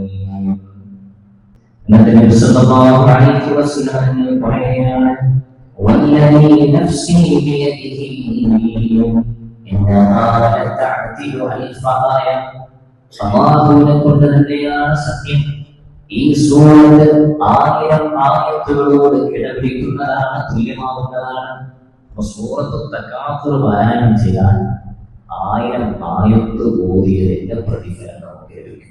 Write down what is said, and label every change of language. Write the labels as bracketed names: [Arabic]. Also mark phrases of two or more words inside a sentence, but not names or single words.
[Arabic] النبي صلى الله عليه وسلم قال والذي نفسي بيده إنها لتعدل ألف آية [Malayalam] സമാധാനം കൊണ്ട് തന്നെയാണ് സത്യം. ഈ സൂറത്ത് 1000 ആയത്തുകളോട് കിടപിടിക്കുന്നതാണ്, തുല്യമാവുന്നതാണ്. സൂറത്തുൽ തകാസുർ പാരായണം ചെയ്യാൻ 1000 ആയത്ത് ഓതിയതിന്റെ പ്രതിഫലം നമുക്ക് ലഭിക്കും.